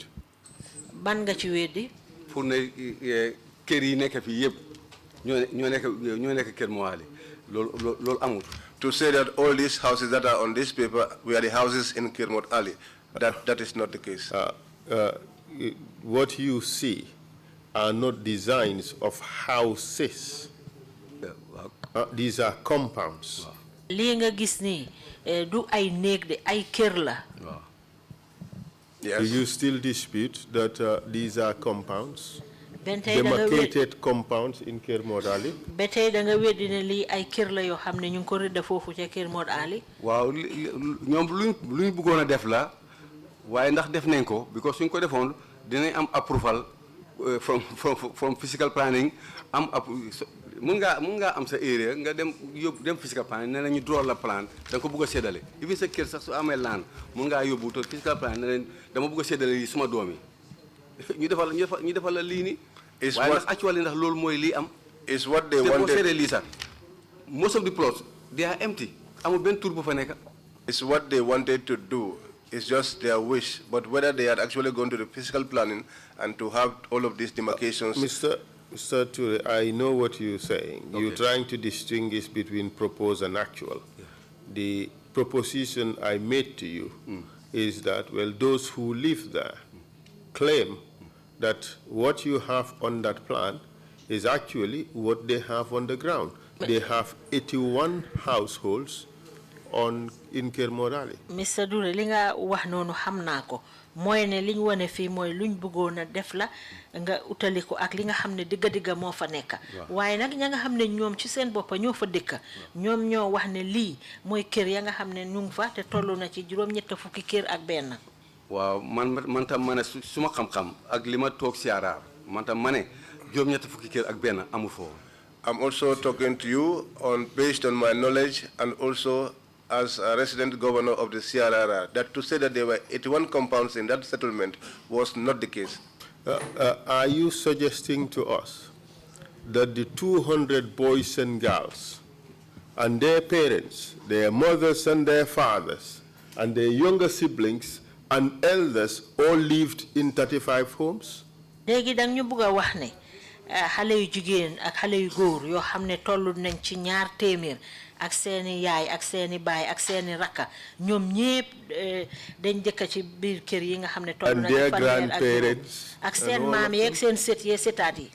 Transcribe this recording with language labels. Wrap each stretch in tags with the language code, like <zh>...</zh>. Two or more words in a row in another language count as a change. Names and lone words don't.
<wo>ban nga ci weddi. pour ne kër yi nekk fii yëpp ñoo nekk Kermor Ali loolu amul.</wo> <en>To say that all these houses that are on this paper were the houses in Kermor Ali, that is not the case. What you see are not designs of houses. These are compounds.</en> <wo>lii nga gis nii du ay néeg de ay kër la.</wo> <en>Do you still dispute that these are compounds? Demarcated compounds in Kermor Ali?</en> <wo>ba tey da nga weddi ne lii ay kër la yoo xam ne ñu ngi ko rëdd foofu ca Kermor Ali. waaw ñoom luñ bëggoon a def la waaye ndax def nañ ko because suñ ko defoon dinañ am</wo> <en>approval from physical planning</en> <wo>am mun ngaa am sa area nga dem</wo> <en>physical planning</en> <wo>ne la ñu draw la plan da nga ko bëgg a séddale even sa kër sax su amee laan mun ngaa yóbbu te</wo> <en>physical planning</en> <wo>ne leen dama bëgg a séddale yi suma doom yi ñu defal la lii nii. waaye ndax actually ndax loolu mooy lii am.</wo> <en>is what they wanted.</en> <wo>te boo seetee lii sax</wo> <en>most of the plots they are empty</en> <wo>amul benn tur bu fa nekk.</wo> <en>It's what they wanted to do. It's just their wish. But whether they had actually gone to the physical planning and to have all of these demarcations. Mr. Touray, I know what you're saying. Okay. You're trying to distinguish between proposed and actual. Yeah. The proposition I made to you is that, well, those who live there claim that what you have on that plan is actually what they have on the ground. They have 81 households in Kermor Ali. Mr.</en> <wo>Touray, li nga wax noonu xam naa ko mooy ne li ñu wane fii mooy luñ bëggoon a def la nga utali ko ak li nga xam ne digga moo fa nekk. waaye nag ña nga xam ne ñoom ci seen boppa ñoo fa dëkk ñoom ñoo wax ne lii mooy kër ya nga xam ne ñu ngi fa te toll na ci juróom-ñett fukki kër ak benn. waaw man tam ma ne suma xam-xam ak li ma toog CRR man tam ma ne juróom-ñett fukki kër ak benn amu foofu.</wo> <en>I'm also talking to you based on my knowledge and also as a resident governor of the CRR, that to say that there were 81 compounds in that settlement was not the case. Are you suggesting to us that the 200 boys and girls and their parents, their mothers and their fathers, and their younger siblings and elders all lived in 35 homes?</en> <wo>Léegi dang ñu bëgg wax ne xale yu jigéen ak xale yu góor yoo xam ne tollu nañ ci ñaar téeméer ak seeni yaay ak seeni baay ak seeni rakka ñoom ñépp dañ dëkk ci biir kër yi nga xam ne tollu nañ fanweer ak seen maam yi ak seen sët yi sëtaat yi.</wo>